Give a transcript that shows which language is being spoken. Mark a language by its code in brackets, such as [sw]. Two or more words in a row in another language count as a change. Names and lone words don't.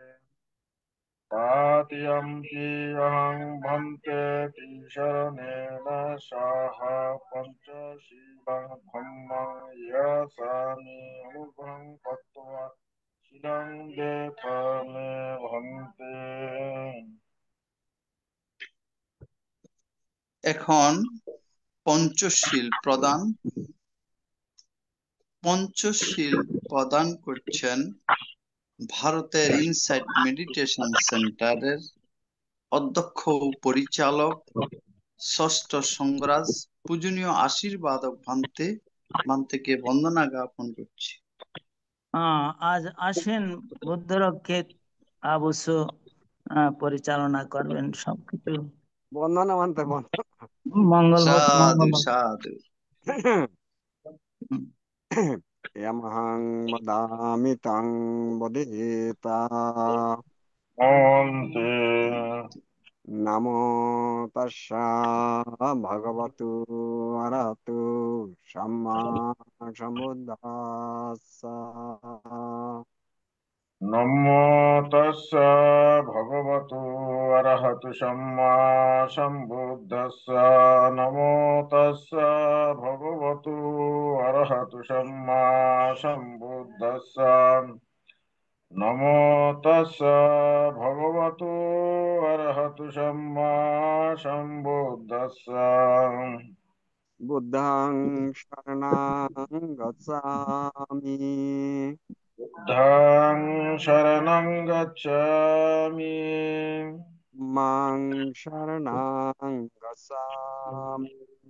[pi] তৃতীয়ম্পি অহং ভন্তে তিসরণেন সহ পঞ্চশীলং ধম্মং ইয়াসামি অনুগ্রহং কত্বা শীলং দেথ মে ভন্তে। [bn] এখন পঞ্চশীল প্রদান করছেন ভারতের ইনসাইট মেডিটেশন সেন্টারের অধ্যক্ষ ও পরিচালক ষষ্ঠ সঙ্গরাজ পূজনীয় আশীর্বাদক ভান্তেকে বন্দনা জ্ঞাপন করছি। আজ আসেন বুদ্ধরক্ষে অবশ্য পরিচালনা করবেন সবকিছু। বন্দনা মানতে মঙ্গল হোক, সাধু মঙ্গল হোক। সাধু। [pi] यमहं वदामि तं वदेता ভন্তে। नमो तस्सा भगवतु अरहतु सम्मा सम्बुद्धास्सा। নমো তস্যা ভগবতু অরহতু সম্মা সম্বুদ্ধস্যা। নমো তস্যা ভগবতু অরহতু সম্মা সম্বুদ্ধস্যা। নমো তস্যা ভগবতু অরহতু সম্মা সম্বুদ্ধস্যা। बुद्धं शरणं गच्छामि বুদ্ধং শরণং গচ্ছামি। मां शरणं गच्छामि